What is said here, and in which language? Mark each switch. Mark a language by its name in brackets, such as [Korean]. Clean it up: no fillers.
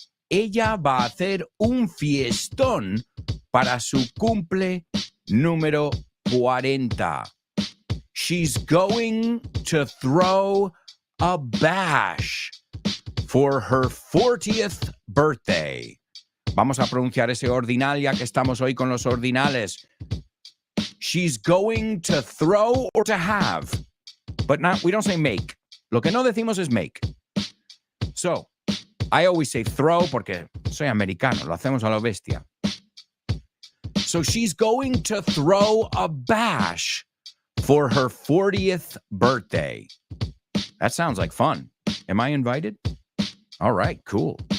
[Spanish] Ella va a hacer un fiestón para su cumple número 40. [English] She's going to throw a bash for her 40th birthday. [Spanish] Vamos a pronunciar ese ordinal ya que estamos hoy con los ordinales. [English] She's going to throw or to have, but not, we don't say make. [Spanish] Lo que no decimos es make. [English] So, I always say throw [Spanish] porque soy americano, lo hacemos a lo bestia. [English] So she's going to throw a bash for her 40th birthday. That sounds like fun. Am I invited? All right, cool.